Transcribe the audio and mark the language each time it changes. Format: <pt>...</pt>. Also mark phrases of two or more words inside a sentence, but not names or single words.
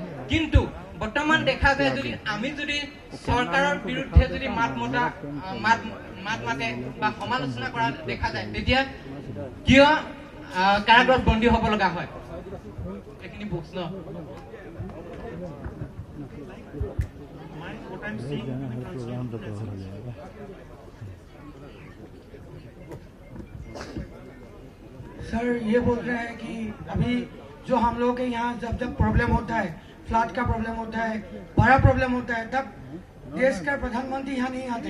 <as>কিন্তু বৰ্তমান দেখা যায় যদি আমি যদি চৰকাৰৰ বিৰুদ্ধে যদি মাত মাতে বা সমালোচনা কৰা দেখা যায়, তেতিয়া কিয় কাৰাগাৰত বন্দী হ'ব লগা হয়? এইখিনি প্ৰশ্ন।</as> <en>I'm seeing.</en> <hi>सर ये बोल रहे हैं कि अभी जो हम लोग के यहाँ जब जब प्रॉब्लम होता है, फ्लड का प्रॉब्लम होता है, बड़ा प्रॉब्लम होता है, तब देश का प्रधानमंत्री यहाँ नहीं आते।</hi>